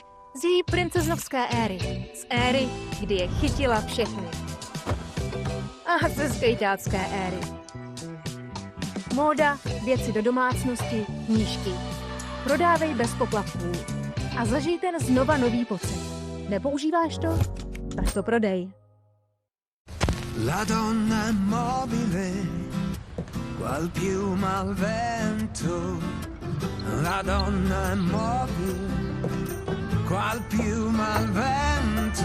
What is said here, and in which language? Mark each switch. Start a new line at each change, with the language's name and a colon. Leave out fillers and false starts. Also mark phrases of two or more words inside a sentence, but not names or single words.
Czech: Z její princeznovské éry. Z éry, kdy je chytila všechny. A ze skejťácké éry. Móda, věci do domácnosti, knížky. Prodávej bez poplatků. A zažij ten znova nový pocit. Nepoužíváš to? Tak to prodej.
Italian: La donna mobile, qual piuma al vento. La donna mobile, qual piuma al vento.